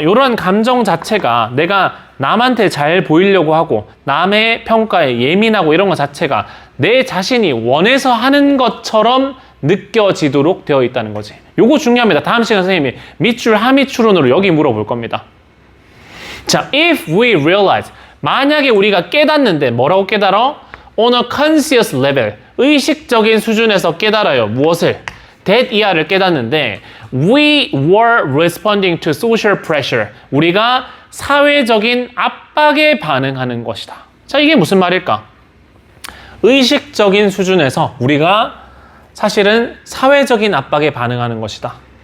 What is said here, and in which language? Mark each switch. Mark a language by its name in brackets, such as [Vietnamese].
[Korean] 이런 감정 자체가 내가 남한테 잘 보이려고 하고 남의 평가에 예민하고 이런 것 자체가 내 자신이 원해서 하는 것처럼 느껴지도록 되어 있다는 거지. 요거 중요합니다. 다음 시간 선생님이 밑줄 하미추론으로 여기 물어볼 겁니다. 자, [English] if we realize, [Korean] 만약에 우리가 깨닫는데 뭐라고 깨달아? [English] On a conscious level, [Korean] 의식적인 수준에서 깨달아요. 무엇을? that 이하를 깨닫는데 [English] we were responding to social pressure, [Korean] 우리가 사회적인 압박에 반응하는 것이다. 자, 이게 무슨 말일까? 의식적인 수준에서 우리가 사실은 사회적인 압박에 반응하는 것이다.